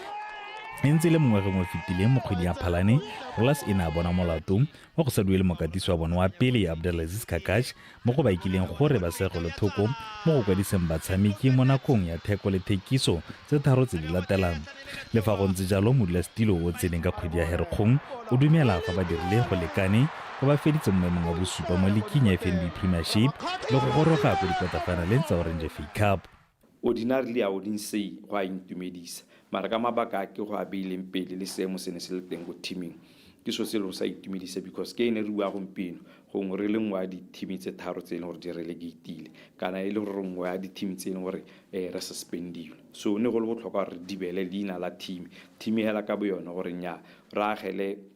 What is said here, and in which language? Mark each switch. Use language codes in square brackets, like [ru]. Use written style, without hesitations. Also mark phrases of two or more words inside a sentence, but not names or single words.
[tn] ntse le mongwe mo fetileng mo kgwedi ya Phalane Rollers e ne a bona molato wa go sa duele mokatisi wa bona wa pele Abdulaziz Kakash mo go ba ikileng gore ba segole thoko mo go kwadiseng batshameki mo nakong ya theko le thekiso tse tharo tse di latelang le fa go ntse jalo modulasetulo o tseneng ka kgwedi ya Herkgong o dumela fa ba dirile go lekane go ba feditse mo maemong wa bosupa mo leking ya FNB Premiership le go goroga go dikwatarfinaleng tsa Orange FA Cup. [en] Ordinarily I wouldn't say [tn] go a intumedisa mara ka mabaka ke go a beileng pele le seemo se ne se le teng go teaming ke so se lo sa itumedisa because ke ene re bua gompieno gongwe re le nngwe ya di-team tse tharo tse e leng gore di relegatile kana e le gore nngwe ya di-team tse e leng gore re suspendiwe so ne go le botlhokwa gore di beele leina la team hela ka bo yone gore nya re agele